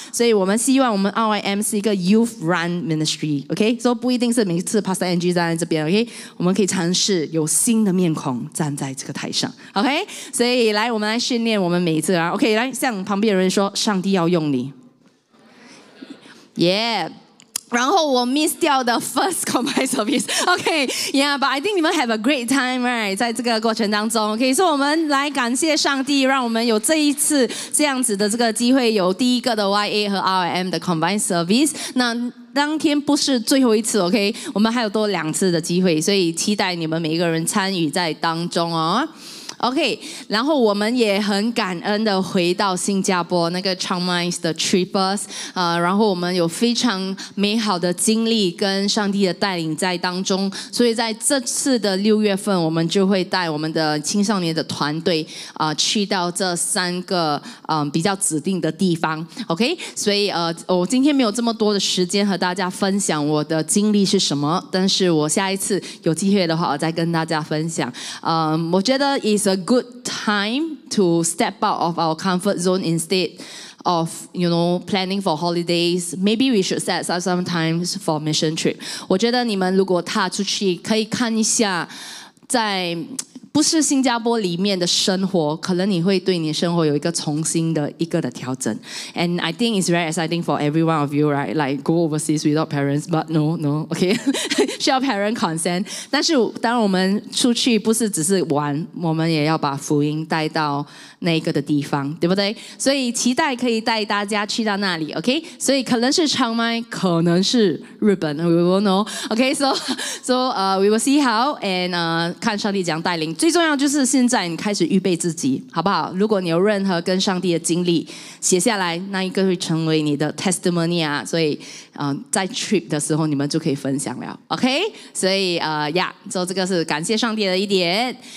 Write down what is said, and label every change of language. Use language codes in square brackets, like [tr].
[zh] 所以我们希望我们 RYM 是一个 youth run ministry，OK， 所以不一定是每次 Pastor NG 站在这边 ，OK， 我们可以尝试有新的面孔站在这个台上 ，OK， 所以来我们来训练我们每一次啊 ，OK， 来向旁边的人说，上帝要用你 ，Yeah。 [en] 然后我 miss 掉的 first combined service，OK，yeah，but I think 你们 have a great time，right？ [zh] 在这个过程当中 ，OK， 所以我们来感谢上帝，让我们有这一次这样子的这个机会，有第一个的 YA 和 RYM 的 combined service。那当天不是最后一次 ，OK， 我们还有多2次的机会，所以期待你们每一个人参与在当中哦。 OK， 然后我们也很感恩的回到新加坡那个 Chiang 的 Trippers， 然后我们有非常美好的经历跟上帝的带领在当中，所以在这次的6月份，我们就会带我们的青少年的团队去到这3个比较指定的地方 ，OK， 所以我今天没有这么多的时间和大家分享我的经历是什么，但是我下一次有机会的话，我再跟大家分享。 [en] 我觉得 is a good time to step out of our comfort zone instead of planning for holidays. Maybe we should set aside some times for mission trip. [zh] 我觉得你们如果踏出去，可以看一下在不是新加坡里面的生活，可能你会对你的生活有一个重新的一个的调整。 [en] And I think it's very exciting for every one of you, right? Like go overseas without parents, but no, okay. 需要 parent consent. [zh] 但是当我们出去不是只是玩，我们也要把福音带到那个的地方，对不对？所以期待可以带大家去到那里 ，OK？ 所以可能是长麦，可能是日本 ， we will know。 [en] OK， so we will see how and 看上帝怎样带领。 [zh] 最重要就是现在你开始预备自己，好不好？如果你有任何跟上帝的经历，写下来，那一个会成为你的 testimony 啊。所以在 trip 的时候，你们就可以分享了 ，OK？所以so 这个是感谢上帝的一点。